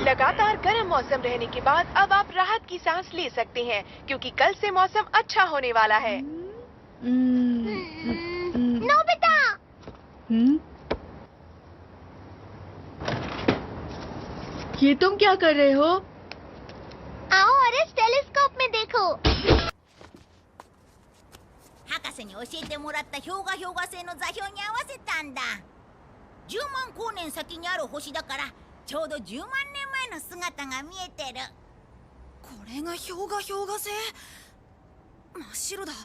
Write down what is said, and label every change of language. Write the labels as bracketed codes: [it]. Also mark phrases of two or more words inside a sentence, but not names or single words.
[hi] लगातार गर्म मौसम रहने के बाद अब आप राहत की सांस ले सकते हैं, क्योंकि कल से मौसम अच्छा होने वाला है। नोबिता! ये तुम क्या कर रहे हो? आओ और इस टेलीस्कोप में देखो। [ja] 博士に教えてもらった氷河星の座標に合わせたんだ。10万光年先にある星だから、ちょうど10万年前の姿が見えてる。これが氷河星？真っ白だ。